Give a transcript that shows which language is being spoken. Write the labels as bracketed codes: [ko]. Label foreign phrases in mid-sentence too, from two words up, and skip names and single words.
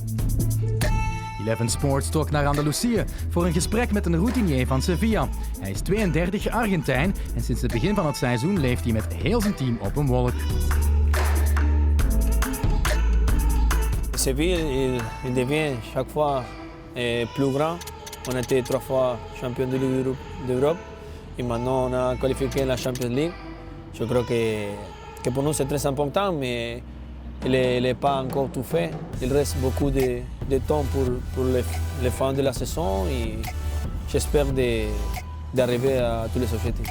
[nl] Eleven Sports trok naar Andalusië voor een gesprek met een routinier van Sevilla. Hij is 32, Argentijn en sinds het begin van het seizoen leeft hij met heel zijn team op een wolk. [fr] Sevilla, il devient chaque fois plus grand. On a été 3 fois champion d'Europe et maintenant on a qualifié la Champions League. Je crois que pour nous c'est très important, mais il n'est pas encore tout fait. Il reste beaucoup de temps pour les fins de la saison et j'espère d'arriver à tous les objectifs.